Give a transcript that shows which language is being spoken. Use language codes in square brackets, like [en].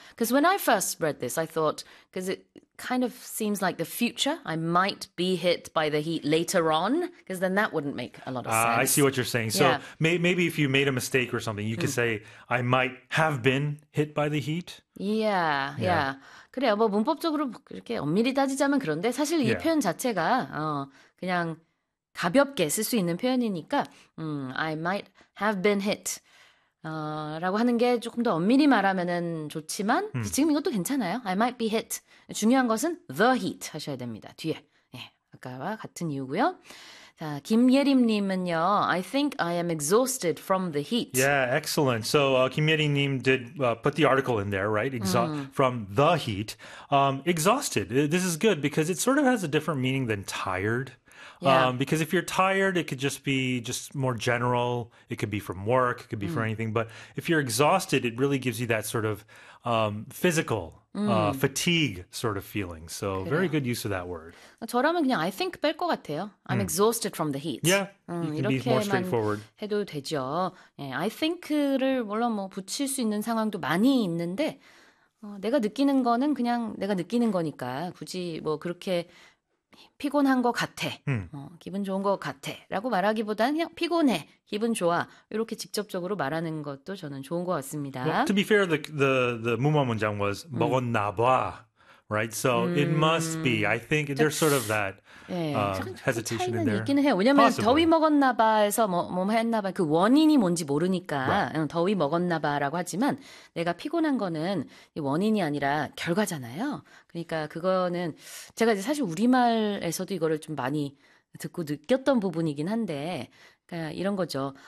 [en] Because when I first read this, I thought, because it kind of seems like the future, I might be hit by the heat later on, because then that wouldn't make a lot of I see sense. what you're saying. So Yeah. maybe if you made a mistake or something, you could say, I might have been hit by the heat. Yeah, yeah. 그래요. [ko] 뭐 문법적으로 이렇게 엄밀히 따지자면 그런데 사실 이 표현 자체가 그냥 가볍게 쓸수 있는 표현이니까 I might have been hit 라고 하는 게 조금 더 엄밀히 말하면은 좋지만 지금 이것도 괜찮아요. [en] I might be hit. 중요한 것은 the heat 하셔야 됩니다. 뒤에. [ko] 예, 아까와 같은 이유고요. 자, 김예림님은요. [en] I think I am exhausted from the heat. Yeah, excellent. So Kim Yeri-nim did put the article in there, right? From the heat. Exhausted. This is good because it sort of has a different meaning than tired. Because if you're tired, it could just be just more general. It could be from work. It could be from anything. But if you're exhausted, it really gives you that sort of physical fatigue sort of feeling. So [ko] 그래요. [en] very good use of that word. [ko] 저라면 그냥 I think 뺄 것 같아요. I'm exhausted from the heat. [en] Yeah, you can be more straightforward. [ko] 해도 되죠. 예, I think를 물론 뭐 붙일 수 있는 상황도 많이 있는데 내가 느끼는 거는 그냥 내가 느끼는 거니까 굳이 뭐 그렇게 피곤한 것 같아. 기분 좋은 것 같아. 라고 말하기보다는 그냥 피곤해. 기분 좋아. 이렇게 직접적으로 말하는 것도 저는 좋은 것 같습니다. [en] Well, to be fair, the 무마 문장 was 먹었나 봐. Right? So it must be. I think there's sort of that hesitation in there. [ko] 있기는 해요. 왜냐면 더위 먹었나 봐에서 뭐 했나 봐. 그 원인이 뭔지 모르니까 [en] right. [ko] 더위 먹었나 봐라고 하지만 내가 피곤한 거는 원인이 아니라 결과잖아요. 그러니까 그거는 제가 이제 사실 우리말에서도 이거를 좀 많이 듣고 느꼈던 부분이긴 한데 그러니까 이런 거죠.